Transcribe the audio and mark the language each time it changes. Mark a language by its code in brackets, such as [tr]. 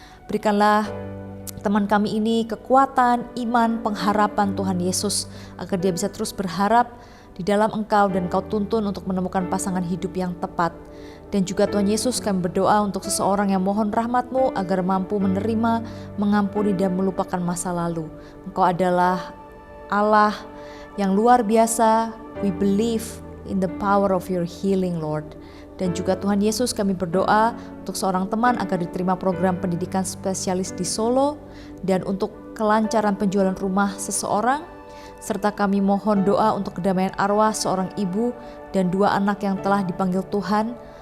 [id] Berikanlah teman kami ini kekuatan, iman, pengharapan Tuhan Yesus agar dia bisa terus berharap di dalam Engkau dan Engkau tuntun untuk menemukan pasangan hidup yang tepat. Dan juga Tuhan Yesus, kami berdoa untuk seseorang yang mohon rahmat-Mu agar mampu menerima, mengampuni dan melupakan masa lalu. Engkau adalah Allah yang luar biasa. [en] We believe in the power of your healing, Lord. [id] Dan juga Tuhan Yesus, kami berdoa untuk seorang teman agar diterima program pendidikan spesialis di Solo dan untuk kelancaran penjualan rumah seseorang. Serta kami mohon doa untuk kedamaian arwah seorang ibu dan dua anak yang telah dipanggil Tuhan.